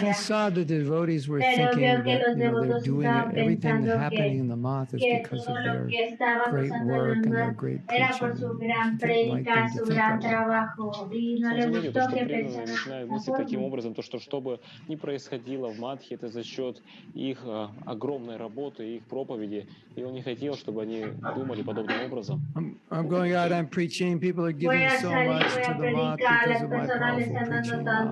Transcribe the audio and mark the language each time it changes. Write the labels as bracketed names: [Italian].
[English] He saw that the devotees were thinking that they're doing everything happening in the month is because of their great work and their great preaching. He didn't like them to think that way. [Russian] Он заметил, то, что преданные начинают мыслить таким образом, то, что бы ни происходило в матхе, это за счет их огромной работы, их проповеди, и он не хотел, чтобы они думали подобным образом. [English] I'm going out, I'm preaching, people are giving so much to the mat because of my powerful preaching.